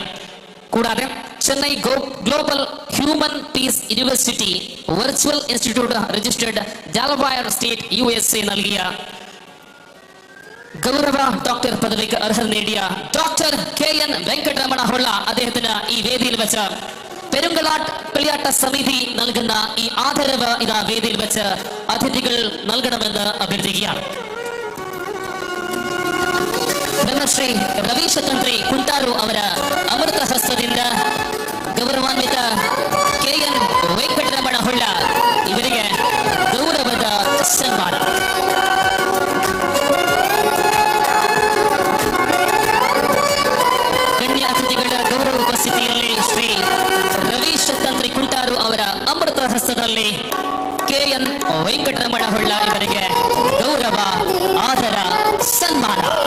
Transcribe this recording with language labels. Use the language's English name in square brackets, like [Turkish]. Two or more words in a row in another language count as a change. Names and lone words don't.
[Malayalam] കൂടാതെ ചെന്നൈ ഗ്ലോബൽ ഹ്യൂമൻ പീസ് യൂണിവേഴ്സിറ്റി വെർച്വൽ ഇൻസ്റ്റിറ്റ്യൂട്ട് രജിസ്റ്റേർഡ് ഡെലവയർ സ്റ്റേറ്റ് USA നൽകിയ ഗൗരവ ഡോക്ടർ പദവിക്ക് അർഹത നേടിയ ഡോക്ടർ KN വെങ്കട്ടരമണ ഹൊള്ള അദ്ദേഹത്തിന് ഈ വേദിയിൽ വെച്ച് പെരുങ്കളിയാട്ട സമിതി നൽകുന്ന ഈ ആദരവ് ഇതാ വേദിയിൽ വെച്ച് അതിഥികൾ നൽകണമെന്ന് അഭ്യർത്ഥിക്കുകയാണ്. [Kannada] ಶ್ರೀ ರವೀಶ ತಂತ್ರಿ ಕುಂಟಾರು ಅವರ ಅಮೃತ ಹಸ್ತದಿಂದ ಗೌರವಾನ್ವಿತ KN ವೆಂಕಟರಮಣ ಹೊಳ್ಳ ಇವರಿಗೆ ಗೌರವದ ಸನ್ಮಾನ. ಗಣ್ಯ ಅತಿಥಿಗಳ ಗೌರವ ಉಪಸ್ಥಿತಿಯಲ್ಲಿ ಶ್ರೀ ರವೀಶ ತಂತ್ರಿ ಕುಂಟಾರು ಅವರ ಅಮೃತ ಹಸ್ತದಲ್ಲಿ KN ವೆಂಕಟರಮಣ ಹೊಳ್ಳ ಇವರಿಗೆ ಗೌರವ ಆದರ ಸನ್ಮಾನ.